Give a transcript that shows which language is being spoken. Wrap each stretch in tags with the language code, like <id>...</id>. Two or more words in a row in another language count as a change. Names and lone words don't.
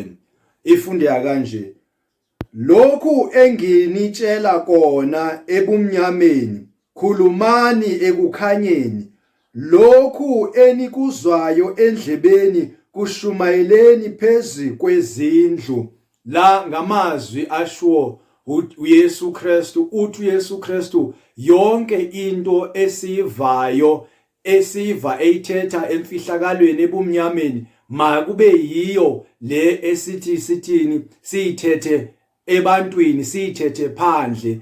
<zu>Ifundeka kanje: lokhu enginitshela kona ebumnyameni khulumani ekukhanyeni, lokhu enikuzwayo endlebeni kushumayeleni phezi kwezindlu.</zu> <xh>La ngamazwi asho uYesu Kristu, uthi uYesu Kristu yonke into esiva eyithetha emfihlakalweni ebumnyameni makube yiyo le sithini siyithethe ebantwini, siyithethe phandle.</xh>